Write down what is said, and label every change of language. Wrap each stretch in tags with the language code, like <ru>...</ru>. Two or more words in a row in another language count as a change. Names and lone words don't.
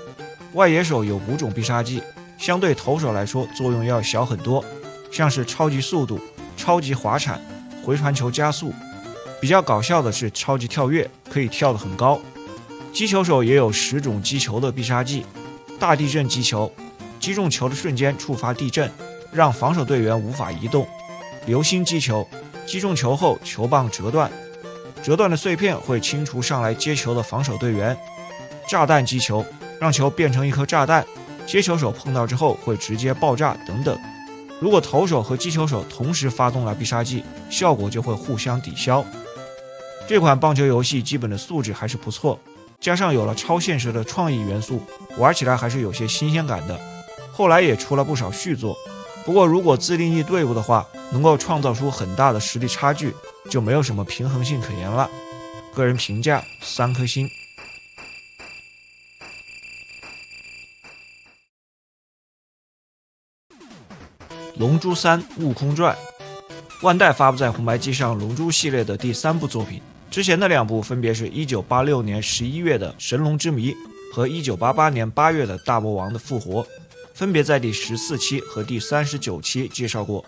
<zh>外野手有5種必杀技，相对投手來說作用要小很多，像是超级速度、超级滑铲、回傳球加速。比較搞笑的是超级跳躍，可以跳得很高。擊球手也有10 種擊球的必殺技：大地震擊球，擊中球的瞬間觸發地震，讓防守隊員無法移動；流星擊球，擊中球後球棒折斷，折斷的碎片會清除上來接球的防守隊員；炸彈擊球，讓球變成一顆炸彈，接球手碰到之後會直接爆炸等等。如果投手和击球手同时发动了必杀技，效果就会互相抵消。这款棒球游戏基本的素质还是不錯，加上有了超现實的創意元素，玩起來還是有些新鮮感的。後來也出了不少續作，不過如果自定義隊伍的話，能夠創造出很大的實力差距，就沒有什麼平衡性可言了。個人評價3顆星。龍珠3悟空傳，萬代發布在紅白機上龍珠系列的第3部作品，之前的2部分別是1986年11月的神龍之謎和1988年8月的大魔王的復活，分別在第14期和第39期介紹過。</zh>